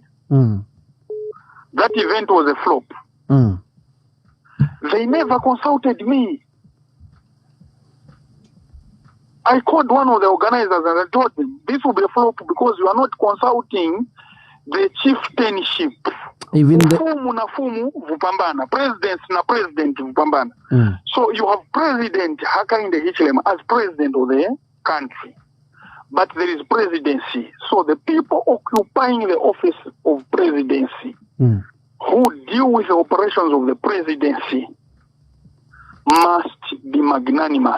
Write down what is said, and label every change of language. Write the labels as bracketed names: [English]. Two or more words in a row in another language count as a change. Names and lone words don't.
[English] That event was a flop. They never consulted me. I called one of the organizers and I told them, this will be a flop because you are not consulting the chieftainship. Even [Tumbuka] Fumu na fumu vupambana, presidents na president vupambana. [English] So you have President Hakainde Hichilema as president of the country. But there is presidency. So the people occupying the office of presidency who deal with the operations of the presidency must be magnanimous.